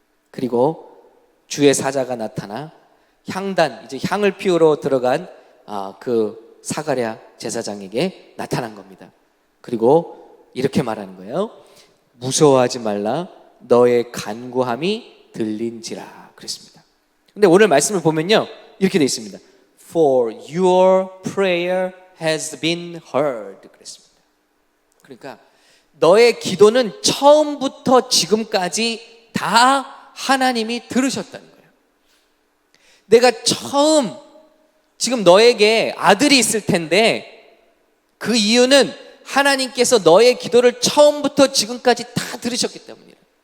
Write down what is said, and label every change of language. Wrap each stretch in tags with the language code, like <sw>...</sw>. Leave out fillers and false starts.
<ko>그리고 주의 사자가 나타나 향단, 이제 향을 피우러 들어간 그 사가랴 제사장에게 나타난 겁니다. 그리고 이렇게 말하는 거예요. 무서워하지 말라, 너의 간구함이 들린지라 그랬습니다. 근데 오늘 말씀을 보면요, 이렇게 되어 있습니다.</ko> <en>For your prayer has been heard</en> <ko>그랬습니다. 그러니까 너의 기도는 처음부터 지금까지 다 하나님이 들으셨다는 거예요. 내가 지금 너에게 아들이 있을 텐데 그 이유는 하나님께서 너의 기도를 처음부터 지금까지 다 들으셨기 때문이에요.</ko>